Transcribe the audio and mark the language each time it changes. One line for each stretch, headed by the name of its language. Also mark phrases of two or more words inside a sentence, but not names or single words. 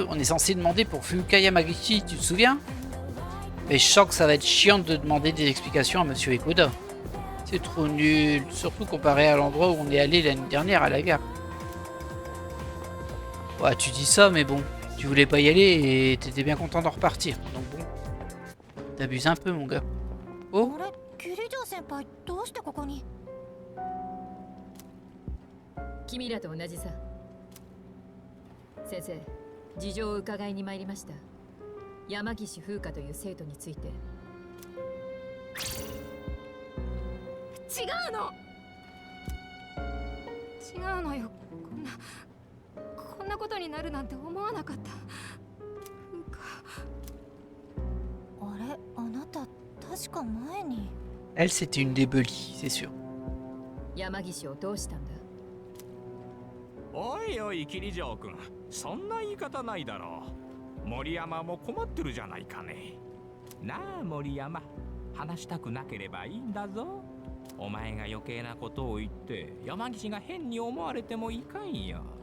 French: On est censé demander pour Fuka Yamagishi, tu te souviens? Mais je sens que ça va être chiant de demander des explications à Monsieur Ekoda. C'est trop nul, surtout comparé à l'endroit où on est allé l'année dernière à la gare. Ouais, tu dis ça, mais bon, tu voulais pas y aller et t'étais bien content d'en repartir. Donc bon, t'abuses un peu, mon gars. Oh,
Japanese: 君らと同じさ。先生、事情を伺いに参りました。山岸風花という生徒について。違うの違うのよ。こんなことになるなんて思わなかった。あれ、あなた確か前に。
French: Elle, c'était une des Bully, c'est sûr.
Japanese: 山岸をどうしたんだ？おいおい桐城君、そんな言い方ないだろう。森山も困ってるじゃないかね。なあ森山、話したくなければいいんだぞ。お前が余計なことを言って山岸が変に思われてもいかんよ。